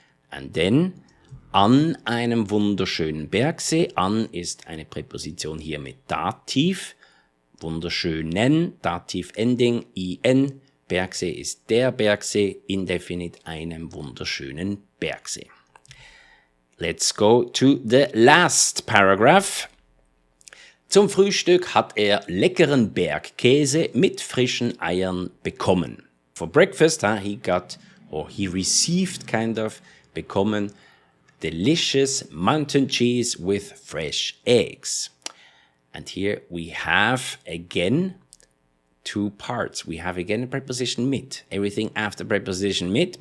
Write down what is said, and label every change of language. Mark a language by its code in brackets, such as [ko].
[en] And then, [de] an einem wunderschönen Bergsee. An ist eine Präposition hier mit Dativ. Wunderschönen, Dativ ending, en. Bergsee ist der Bergsee. Indefinite, einem wunderschönen Bergsee. [en] Let's go to the last paragraph. [de] Zum Frühstück hat er leckeren Bergkäse mit frischen Eiern bekommen. [en] For breakfast, he received bekommen, delicious mountain cheese with fresh eggs. And here we have again two parts. We have again a preposition mit. Everything after preposition mit.